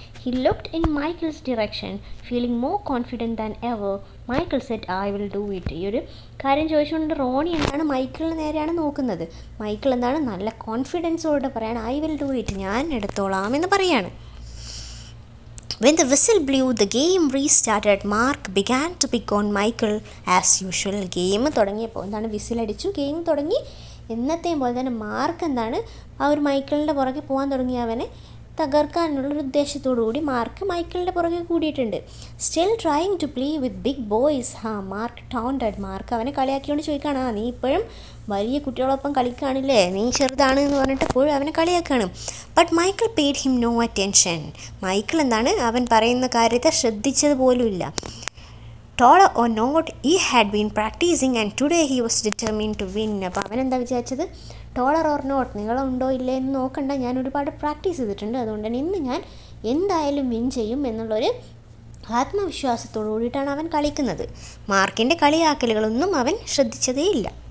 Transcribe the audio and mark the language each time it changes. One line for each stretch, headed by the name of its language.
English: He looked in Michael's direction feeling more confident than ever.
Malayalam: Michael
English: Said I will do it.
Malayalam: ഈ ഒരു കാര്യം ചോദിച്ചുകൊണ്ട് റോണി എന്താണ് മൈക്കിളിന് നേരെയാണ് നോക്കുന്നത്. മൈക്കിൾ എന്താണ് നല്ല കോൺഫിഡൻസോടെ പറയാണ്,
English: I will do it,
Malayalam: ഞാൻ എടുത്തോളാം എന്ന് പറയാണ്.
English: When the whistle blew, the game restarted. Mark began to pick on Michael as usual.
Malayalam: Game തുടങ്ങിയപ്പോൾ എന്താണ് വിസിലടിച്ചു, ഗെയിം തുടങ്ങി. എന്നത്തെയും പോലെ തന്നെ മാർക്ക് എന്താണ് ആ ഒരു മൈക്കിളിൻ്റെ പുറകെ പോകാൻ തുടങ്ങി. അവനെ തകർക്കാനുള്ളൊരു ഉദ്ദേശത്തോടു കൂടി മാർക്ക് മൈക്കിളിൻ്റെ പുറകെ കൂടിയിട്ടുണ്ട്.
English: Still trying to play with big boys. Mark taunted.
Malayalam: Mark അവനെ കളിയാക്കിയോണ്ട് ചോദിക്കുകയാണ്, നീ ഇപ്പോഴും വലിയ കുട്ടികളൊപ്പം കളിക്കുകയാണില്ലേ, നീ ചെറുതാണ് എന്ന് പറഞ്ഞിട്ട് എപ്പോഴും അവനെ കളിയാക്കുകയാണ്.
English: But Michael paid him no attention.
Malayalam: Michael എന്താണ് അവൻ പറയുന്ന കാര്യത്തെ ശ്രദ്ധിച്ചത് പോലുമില്ല.
English: Taller or not, he had been practicing and today he was determined to win.
Malayalam: അപ്പോൾ അവൻ എന്താ വിചാരിച്ചത്,
English: taller or not,
Malayalam: നീളമുണ്ടോ ഇല്ലേ എന്ന് നോക്കണ്ട, ഞാൻ ഒരുപാട് പ്രാക്ടീസ് ചെയ്തിട്ടുണ്ട്, അതുകൊണ്ട് തന്നെ ഇന്ന് ഞാൻ എന്തായാലും വിൻ ചെയ്യും എന്നുള്ളൊരു ആത്മവിശ്വാസത്തോടു കൂടിയിട്ടാണ് അവൻ കളിക്കുന്നത്. മാർക്കിൻ്റെ കളിയാക്കലുകളൊന്നും അവൻ ശ്രദ്ധിച്ചതേയില്ല.